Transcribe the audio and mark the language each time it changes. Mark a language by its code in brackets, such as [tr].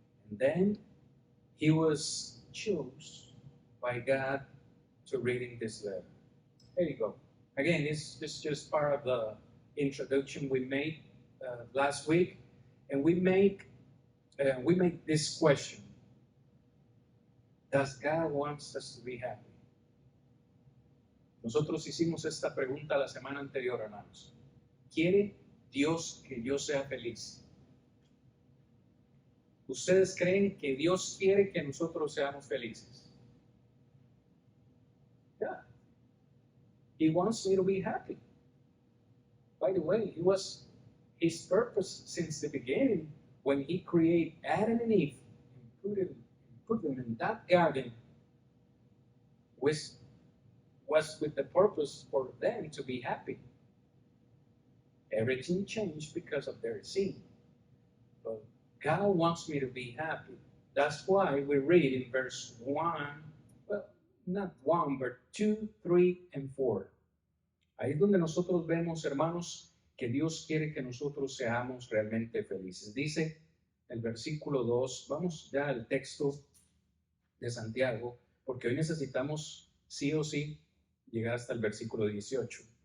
[en] And then he was chosen by God to reading this letter. There you go. Again, this is just part of the introduction we made last week, and we make this question: Does God want us to be happy? [es] Nosotros hicimos esta pregunta la semana anterior, hermanos. ¿Quiere Dios que yo sea feliz? ¿Ustedes creen que Dios quiere que nosotros seamos felices? [en] Yeah. He wants me to be happy. By the way, it was his purpose since the beginning when he created Adam and Eve and put them in that garden was with the purpose for them to be happy. Everything changed because of their sin. But God wants me to be happy. That's why we read in verse 1, well, not 1, but 2, 3, and 4. [es] Ahí es donde nosotros vemos, hermanos, que Dios quiere que nosotros seamos realmente felices. Dice el versículo 2, vamos ya al texto de Santiago, porque hoy necesitamos sí o sí llegar hasta el versículo 18.